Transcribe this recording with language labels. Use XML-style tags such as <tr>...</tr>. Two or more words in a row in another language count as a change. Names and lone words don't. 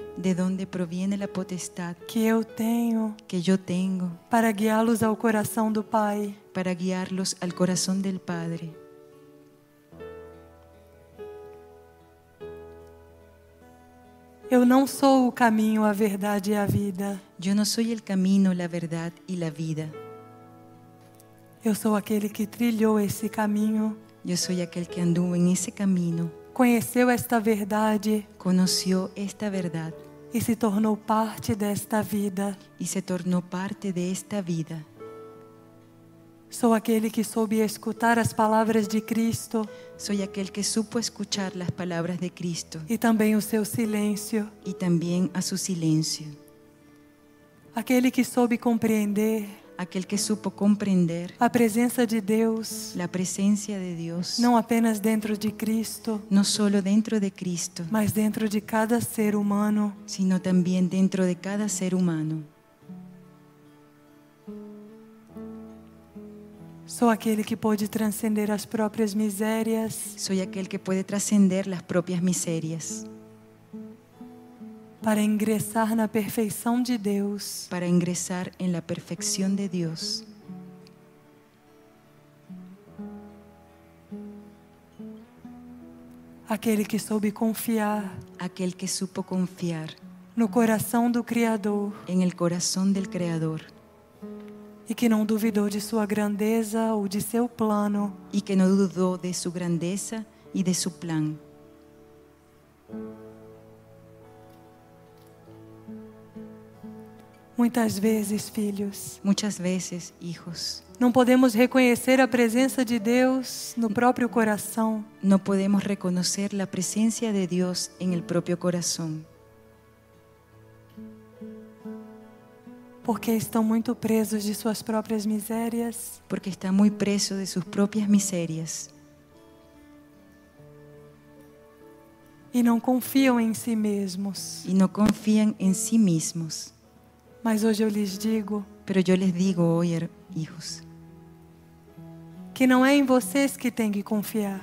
<es>¿De dónde proviene la potestad</es> <pt>que eu tenho</pt> <es>que yo tengo</es> <pt>para guiá-los ao coração do Pai?</pt> <es>para guiarlos al corazón del Padre?</es> <pt>Eu não sou o caminho, a verdade e a vida.</pt> <es>Yo no soy el camino, la verdad y la vida.</es> <pt>Eu sou aquele que trilhou esse caminho,</pt> <es>Yo soy aquel que anduvo en ese camino,</es> <pt>conheceu esta verdade</pt> <es>conoció esta verdad</es> <pt>e se tornou parte desta vida.</pt> <es>y se tornó parte de esta vida.</es> <pt>Sou aquele que soube escutar as palavras de Cristo</pt> <es>Soy aquel que supo escuchar las palabras de Cristo</es> <pt>e também o seu silêncio.</pt> <es>y también a su silencio.</es> <pt>Aquele que soube compreender</pt> <es>Aquel que supo comprender</es> <pt>a presença de Deus,</pt> <es>la presencia de Dios,</es> <pt>não apenas dentro de Cristo,</pt> <es>no solo dentro de Cristo,</es> <pt>mas dentro de cada ser humano.</pt> <es>sino también dentro de cada ser humano.</es> <pt>Sou aquele que pôde transcender as próprias misérias</pt> <es>Soy aquel que puede trascender las propias miserias</es> <pt>para ingressar na perfeição de Deus.</pt> <es>para ingresar en la perfección de Dios.</es> <pt>Aquele que soube confiar</pt> <es>Aquel que supo confiar</es> <pt>no coração do Criador</pt> <es>en el corazón del Creador</es> <pt>e que não duvidou de sua grandeza ou de seu plano.</pt> <es>y que no dudó de su grandeza y de su plan.</es> <pt>Muitas vezes, filhos,</pt> <es>Muchas veces, hijos,</es> <pt>Não podemos reconhecer a presença de Deus no próprio coração,</pt> <es>No podemos reconocer la presencia de Dios en el propio corazón,</es> <pt>porque estão muito presos de suas próprias misérias</pt> <es>porque está muy preso de sus propias miserias</es> <pt>e não confiam em si mesmos.</pt> <es>y no confían en sí mismos.</es> <pt>Mas hoje eu lhes digo</pt> <es>Pero yo les digo hoy, hijos,</es> <pt>que não é em vocês que tem que confiar,</pt>